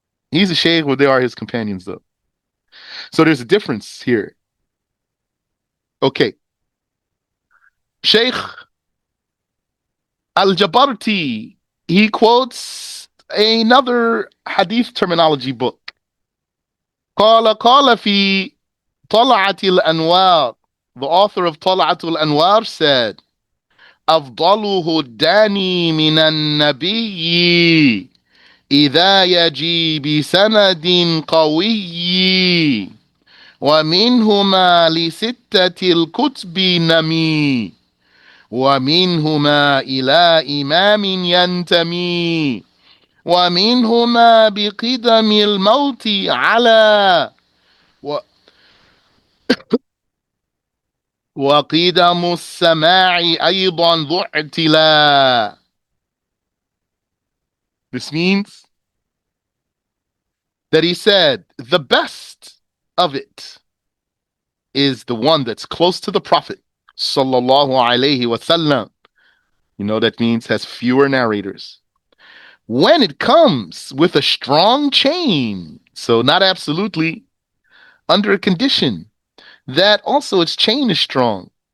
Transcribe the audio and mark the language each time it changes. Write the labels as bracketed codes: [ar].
[en] He's a sheikh, but they are his companions, though. So there's a difference here. Okay. Sheikh Al-Jabarti, he quotes another hadith terminology book. [ar] قال في طلعة الأنوار. [en] The author of [ar] طلعة الأنوار [en] said, [ar] أفضله الداني من النبي إذا يجي بسند قوي ومنهما لستة الكتب نمي ومنهما إلى إمام ينتمي ومنهما بقدم الموت على و- وقدم السماع أيضا ذو اعتلاء. [en] This means that he said the best of it is the one that's close to the Prophet sallallahu alaihi wasallam. You know that means has fewer narrators. When it comes with a strong chain, so not absolutely, under a condition that also its chain is strong.